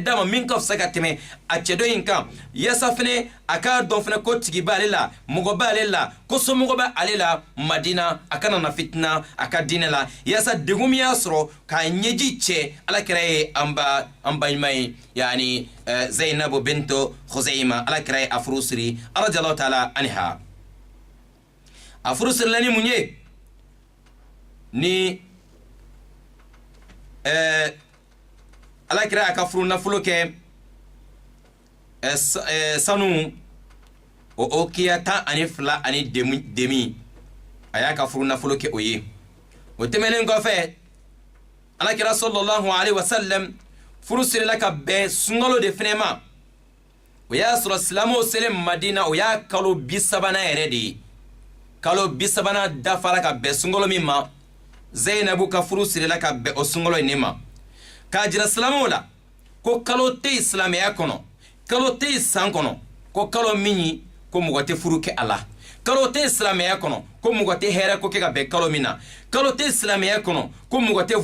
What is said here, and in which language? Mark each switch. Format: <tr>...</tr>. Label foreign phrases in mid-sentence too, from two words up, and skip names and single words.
<bm>d'a ma min ka fisa ka tɛmɛ a cɛ dɔ in kan yaasa fɛnɛ a k'a dɔn fɛnɛ ko tigi b'ale la mɔgɔ b'ale la ko somɔgɔ b'ale la Madina a kana na fitina a ka diinɛ la yaasa degun min y'a sɔrɔ k'a ɲɛji cɛ alakira ye an balima ye yani Zainabu bintu Khuzaima alakira ye a furu siri</bm> <ar>رضي الله تعالى عنها</ar> <bm>a furu sirila ni mun ye ni alakira a ka furu nafolo kɛ sanu o kiya 12 ani demi a y'a ka furu nafolo kɛ o ye o tɛmɛnen kɔfɛ alakira</bm> <ar>صلى الله عليه وسلم</ar> <bm>furu sirila ka bɛn sunkalo de fɛnɛ ma o y'a sɔrɔ silamɛw selen madina o y'a kalo 30 yɛrɛ de ye kalo 30 dafara ka bɛn sunkalo min ma Zainabu ka furu sirila ka bɛn o sunkalo in ma k'a jira silamɛw la ko kalo tɛ silamɛya kɔnɔ kalo tɛ san kɔnɔ ko kalo min ko mɔgɔ tɛ furu kɛ a la kalo tɛ silamɛya kɔnɔ ko mɔgɔ tɛ hɛrɛ ko kɛ ka bɛn kalo min na kalo tɛ silamɛya kɔnɔ ko mɔgɔ tɛ</bm>